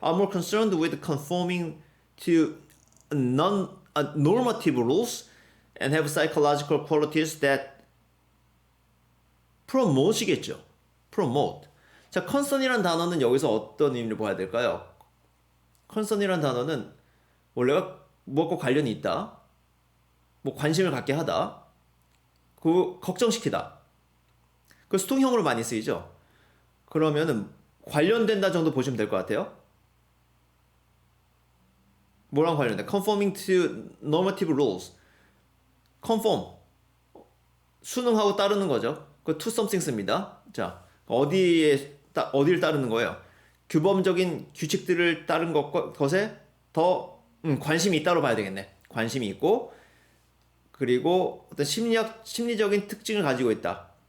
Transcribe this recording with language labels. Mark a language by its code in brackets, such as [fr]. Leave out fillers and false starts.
[en] are more concerned with conforming to non-normative rules and have psychological qualities that promote이겠죠. promote. [ko] 자, concern이란 단어는 여기서 어떤 의미를 봐야 될까요? concern이란 단어는 원래가 무엇과 관련이 있다. 뭐 관심을 갖게 하다. 그 걱정시키다. 그 수동형으로 많이 쓰이죠. 그러면은 관련된다 정도 보시면 될 것 같아요. 뭐랑 관련돼? [en] conforming to normative rules. [ko] conform. 순응하고 따르는 거죠. 그 to something 씁니다. 자, 어디를 따르는 거예요? 규범적인 규칙들을 따른 것에 더 관심이 있다로 봐야 되겠네. 관심이 있고 그리고 어떤 심리적인 특징을 가지고 있다.